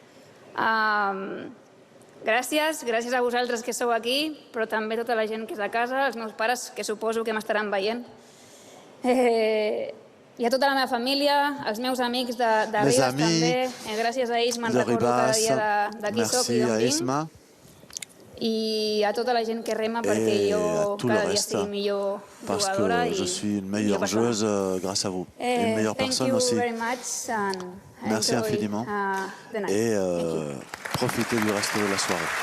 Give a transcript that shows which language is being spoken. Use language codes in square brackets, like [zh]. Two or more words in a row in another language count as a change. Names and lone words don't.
[ca] Gràcies a vosaltres que sou aquí, però també tota la gent que és a casa, els meus pares, que suposo que m'estaran veient. I a tota la meva família, els meus amics de Ribes també. Gràcies a ells me'n recordo cada dia de qui soc i d'on vinc. I a tota la gent que rema perquè jo cada dia sigui millor jugadora. [fr] Parce que je suis une meilleure joueuse grâce à vous. Et une meilleure personne aussi. Merci infiniment et profitez du reste de la soirée.